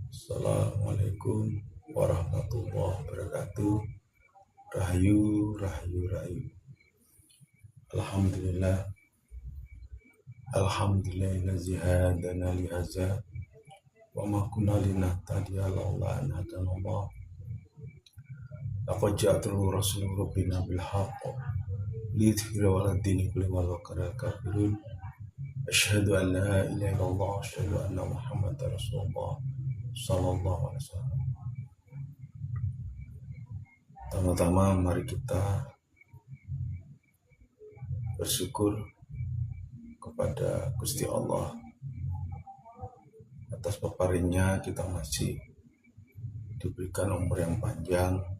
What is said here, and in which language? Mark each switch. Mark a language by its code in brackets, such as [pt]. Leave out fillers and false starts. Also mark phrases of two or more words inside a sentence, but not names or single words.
[ar] السلام عليكم ورحمة الله وبركاته. [jv] Rahayu, rahayu, rahayu. Alhamdulillah. [ar] الحمد لله الذي هدانا لهذا وما كنا لنهتدي لولا أن هدانا الله. لقد جاءت رسل ربنا بالحق ليظهره على الدين كله ولو كره الكافرون. أشهد أن لا إله إلا الله وأشهد أن محمدا رسول الله صلى الله عليه وسلم. [id] Pertama-tama mari kita bersyukur kepada Gusti Allah atas peparingnya kita masih diberikan umur yang panjang,